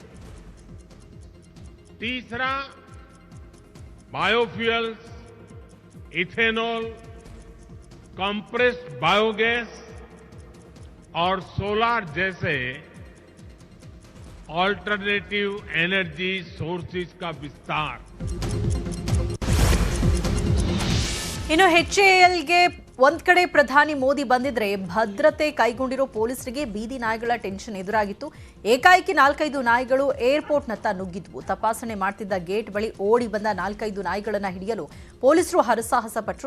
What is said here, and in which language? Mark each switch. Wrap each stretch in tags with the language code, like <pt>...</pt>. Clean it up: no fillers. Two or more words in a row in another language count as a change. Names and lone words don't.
<hi>तीसरा,</hi> <en>biofuels, ethanol, compressed biogas</en> <hi>और सोलार जैसे</hi> <en>alternative energy sources</en> <hi>का विस्तार.</hi> <kn>ಇನ್ನು HALಗೆ ಒಂದ್ ಕಡೆ ಪ್ರಧಾನಿ ಮೋದಿ ಬಂದಿದ್ರೆ ಭದ್ರತೆ ಕೈಗೊಂಡಿರೋ ಪೊಲೀಸರಿಗೆ ಬೀದಿ ನಾಯಿಗಳ ಟೆನ್ಷನ್ ಎದುರಾಗಿತ್ತು. ಏಕಾಏಕಿ 4-5 ನಾಯಿಗಳು ಏರ್ಪೋರ್ಟ್ನತ್ತ ನುಗ್ಗಿದ್ವು. ತಪಾಸಣೆ ಮಾಡ್ತಿದ್ದ ಗೇಟ್ ಬಳಿ ಓಡಿ ಬಂದ 4-5 ನಾಯಿಗಳನ್ನ ಹಿಡಿಯಲು ಪೊಲೀಸರು ಹರಸಾಹಸ ಪಟ್ಟರು.</kn>